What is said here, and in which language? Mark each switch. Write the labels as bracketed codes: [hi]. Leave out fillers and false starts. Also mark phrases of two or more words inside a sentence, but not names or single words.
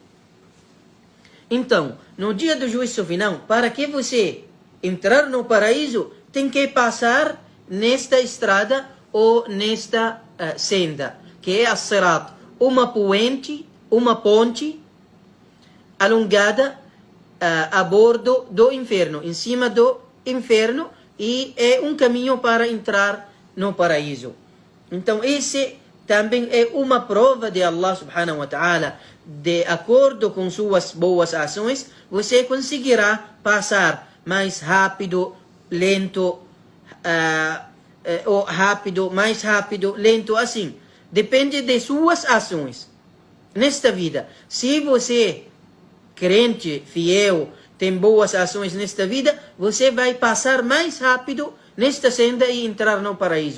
[pt] Então, no dia do juízo final, para que você entrar no paraíso, tem que passar nesta estrada ou nesta senda, que é a sirat, uma ponte alongada a bordo do inferno, em cima do inferno, e é um caminho para entrar no paraíso. Então, esse também é uma prova de [ar] الله سبحانه وتعالى. [pt] De acordo com suas boas ações, você conseguirá passar mais rápido, lento, ou rápido, mais rápido, lento, assim. Depende de suas ações. Nesta vida, se você, crente, fiel, tem boas ações nesta vida, você vai passar mais rápido nesta senda e entrar no paraíso.